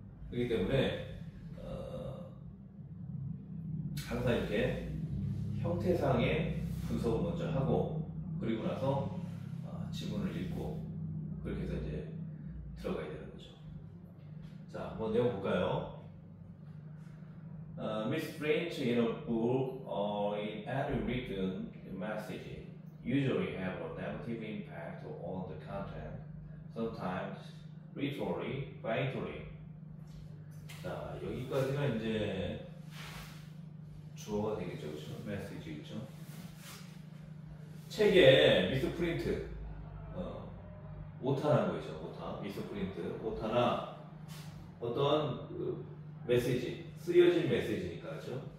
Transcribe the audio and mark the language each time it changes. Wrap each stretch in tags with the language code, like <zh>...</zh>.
<ko>그렇기 때문에 항상 이렇게 형태상의 분석을 먼저 하고 그리고 나서 지문을 읽고 그렇게 해서 이제 들어가야 되는 거죠. 자, 한번 내용 볼까요?</ko> <en>Misprint in a book or in any written message usually have a negative impact on the content, sometimes literally, fatally.</en> <ko>자, 여기까지가 이제 주어가 되겠죠, 그렇죠? 메시지 있죠. 책에 미스프린트, 오타라는 거 있죠, 오타, 미스프린트, 오타나 어떤 그 메시지, 쓰여진 메시지니까, 그렇죠?</ko>